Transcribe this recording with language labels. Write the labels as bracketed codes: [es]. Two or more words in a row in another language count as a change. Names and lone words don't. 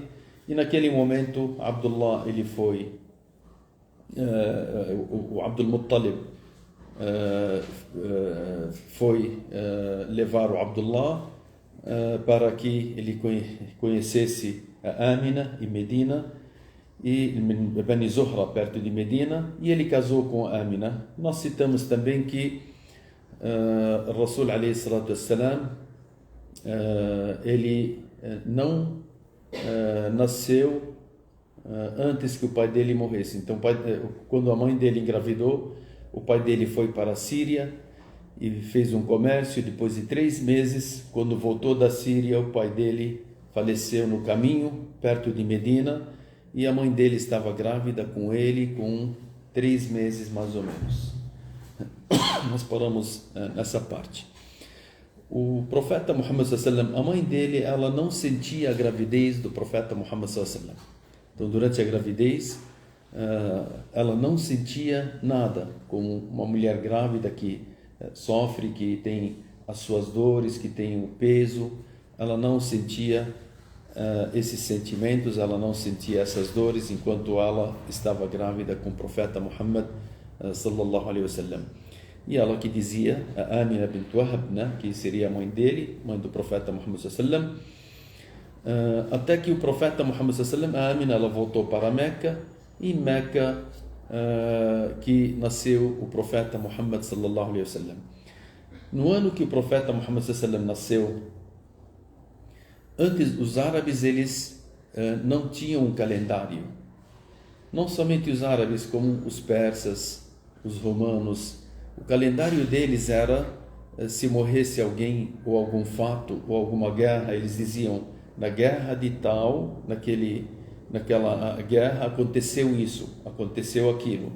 [pt] E naquele momento, Abdullah, ele foi, o Abdul Muttalib foi levar o Abdullah para que ele conhecesse a Amina e Medina, e Bani Zuhra, perto de Medina, e ele casou com a Amina. Nós citamos também que [ar] رسول عليه الصلاة والسلام, [pt] ele não nasceu antes que o pai dele morresse. Então, quando a mãe dele engravidou, o pai dele foi para a Síria e fez um comércio. Depois de 3 meses, quando voltou da Síria, o pai dele faleceu no caminho, perto de Medina, e a mãe dele estava grávida com ele com 3 meses mais ou menos. Nós paramos nessa parte. O profeta Muhammad [ar] صلى الله عليه وسلم, [pt] a mãe dele, ela não sentia a gravidez do profeta Muhammad [ar] صلى الله عليه وسلم. [pt] Então, durante a gravidez, ela não sentia nada, como uma mulher grávida que sofre, que tem as suas dores, que tem o peso. Ela não sentia esses sentimentos, ela não sentia essas dores enquanto ela estava grávida com o profeta Muhammad [ar] صلى الله عليه وسلم. [pt] E ela que dizia, a Amina bint Wahab, né, que seria a mãe dele, mãe do profeta Muhammad [ar] صلى الله عليه وسلم, [pt] até que o profeta Muhammad [ar] صلى الله عليه وسلم, [pt] a Amina, ela voltou para Meca, e em Meca que nasceu o profeta Muhammad [ar] صلى الله عليه وسلم. [pt] No ano que o profeta Muhammad [ar] صلى الله عليه وسلم [pt] nasceu, antes os árabes, eles não tinham um calendário. Não somente os árabes, como os persas, os romanos. O calendário deles era, se morresse alguém, ou algum fato, ou alguma guerra, eles diziam, na guerra de tal, naquela guerra aconteceu isso, aconteceu aquilo.